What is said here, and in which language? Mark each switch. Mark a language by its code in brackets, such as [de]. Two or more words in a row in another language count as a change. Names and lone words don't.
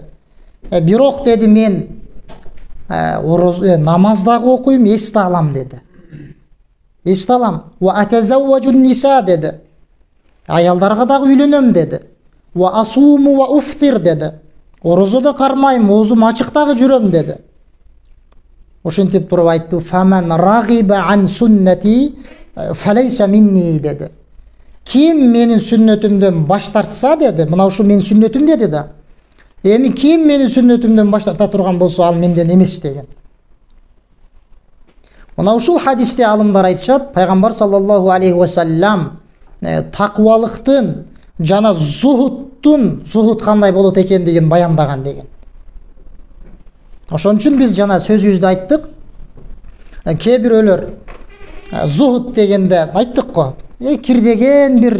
[ky] Бирок деди, мен намаз дагы окуйм, эсте алам деди. Эсте алам. [ar] و أتزوج النساء [ky] деди. Аялдарга дагы үйлөнөм деди. [ar] و أصوم و أفطر деди. [ky] Орозу да кармайм, оозум ачык дагы жүрөм деди. Ошентип туруп айтты, [ar] فمن رغب عن سنتي فليس مني деди. [ky] Ким менин сүннөтүмдөн баш тартса деди, мына ушул менин сүннөтүм деди да. Эми ким менин сүннөтүмдөн баш тарта турган болсо, ал менден эмес деген. Мына ушул хадисте алымдар айтышат, пайгамбар [ar] صلى الله عليه و سلم [ky] такыбалыктын жана зухут кандай болот экендигин баяндаган деген. Ошон үчүн биз жана сөзүбүздө айттык, кээ бирөөлөр зухут дегенде айттык го, кирдеген бир